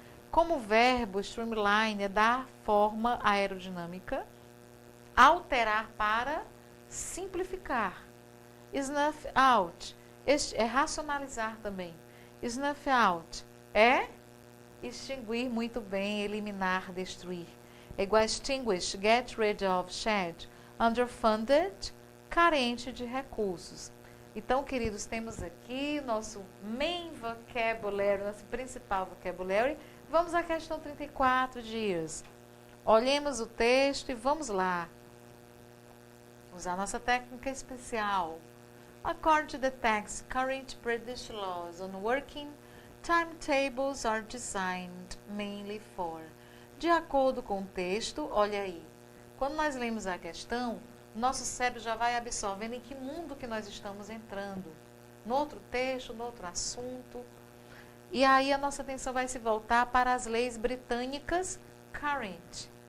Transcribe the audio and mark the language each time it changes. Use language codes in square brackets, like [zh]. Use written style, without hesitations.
[pt] Como verbo, streamline é dar forma aerodinâmica, alterar para simplificar. Snuff out é racionalizar também. Snuff out é extinguir muito bem, eliminar, destruir. É igual a extinguish, get rid of, shed. Underfunded, carente de recursos. Então, queridos, temos aqui nosso main vocabulary, nosso principal vocabulary. Vamos à questão 34 dias. Olhemos o texto e vamos lá. Usar nossa técnica especial. [en] According to the text, current British laws on working timetables are designed mainly for. [pt] De acordo com o texto, olha aí. Quando nós lemos a questão, nosso cérebro já vai absorvendo em que mundo que nós estamos entrando. No outro texto, no outro assunto. E aí a nossa atenção vai se voltar para as leis britânicas current.